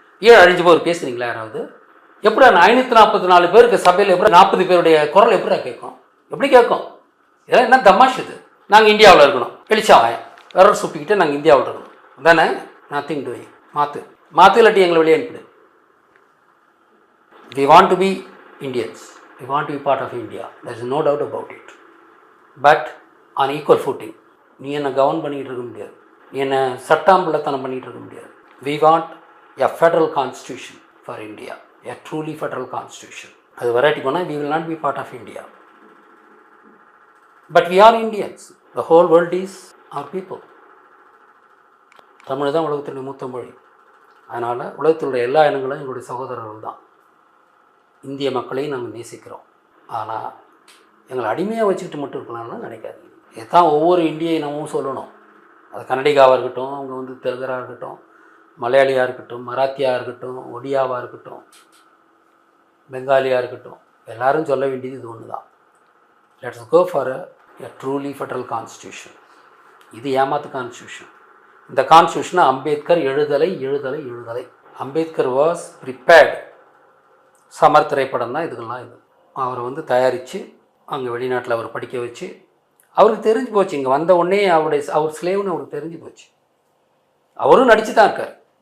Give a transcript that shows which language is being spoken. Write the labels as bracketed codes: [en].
[ta] ஏன் அழிஞ்சு போர் பேசுனீங்களா யாராவது? எப்படி 544 பேருக்கு சபையில் எப்படி 40 பேருடைய குரல் எப்படா கேட்கும்? எப்படி கேட்கும்? இதெல்லாம் என்ன தமாஷ் இது? நாங்கள் இந்தியாவில் இருக்கணும், வெளிச்சாவாயம் விரல் சுப்பிக்கிட்டு நாங்கள் இந்தியாவில் இருக்கணும் தானே? [en] Nothing doing. [ta] மாற்று இல்லாட்டி எங்களை வெளியே அனுப்பிடு. [en] we want to be Indians, we want to be part of India, there is no doubt about it, but on equal footing. [ta] நீ என்ன கவர்ன் பண்ணிகிட்டு இருக்க முடியாது, நீ என்ன சட்டாம்பிள்ளத்தனம் பண்ணிகிட்டு இருக்க முடியாது. [en] we want a federal constitution for India, a truly federal constitution. [ta] அது வராட்டி போனால் [en] we will not be part of India, but we are Indians. the whole world is our people. [ta] Tamil தான் உலகத்தினுடைய மூத்த மொழி. அதனால் உலகத்தினுடைய எல்லா இனங்களும் எங்களுடைய சகோதரர்கள் தான். இந்திய மக்களையும் நாங்கள் நேசிக்கிறோம். ஆனால் எங்களை அடிமையாக வச்சுக்கிட்டு மட்டும் இருக்கலாம்னு நினைக்காதீங்க. இதுதான் ஒவ்வொரு இந்திய இனமும் சொல்லணும். அது கன்னடிகாவாக இருக்கட்டும், அவங்க வந்து தெலுங்கராக இருக்கட்டும், மலையாளியாக இருக்கட்டும், மராத்தியாக இருக்கட்டும், ஒடியாவாக இருக்கட்டும், பெங்காலியாக இருக்கட்டும், எல்லாரும் சொல்ல வேண்டியது இது ஒன்று தான். [en] Let's go for a truly federal constitution. [ta] இது ஏமாத்து கான்ஸ்டியூஷன். இந்த கான்ஸ்டியூஷனை அம்பேத்கர் எழுதலை. Ambedkar [en] Was prepared. [ta] சமர் திரைப்படம் தான் இதுக்கெல்லாம். இது அவரை வந்து தயாரித்து அங்கே வெளிநாட்டில் அவர் படிக்க வச்சு அவருக்கு தெரிஞ்சு போச்சு. இங்கே வந்த உடனே அவர் ஸ்லேவ்னு அவருக்கு தெரிஞ்சு போச்சு. அவரும் நடித்து தான் இருக்கார்.